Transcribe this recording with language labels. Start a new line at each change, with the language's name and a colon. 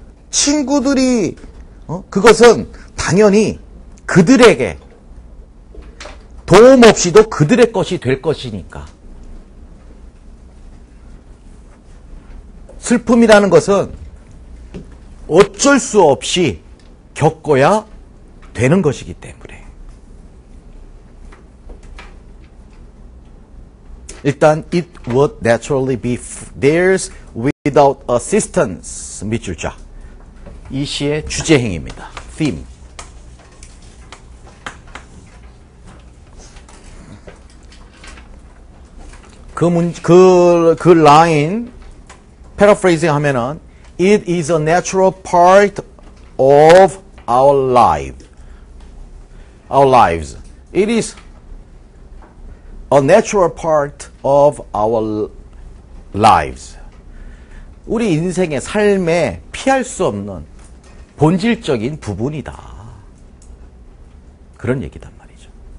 Korean: 친구들이 그것은 당연히 그들에게 도움 없이도 그들의 것이 될 것이니까. 슬픔이라는 것은 어쩔 수 없이 겪어야 되는 것이기 때문에. 일단
English: it would naturally be theirs without assistance.
Korean: 밑줄자. 이 시의 주제행입니다. theme. 그 라인
English: paraphrasing
Korean: 하면은
English: it is a natural part of our lives. It is a natural part of our lives.
Korean: 우리 인생의 삶에 피할 수 없는 본질적인 부분이다. 그런 얘기단 말이죠.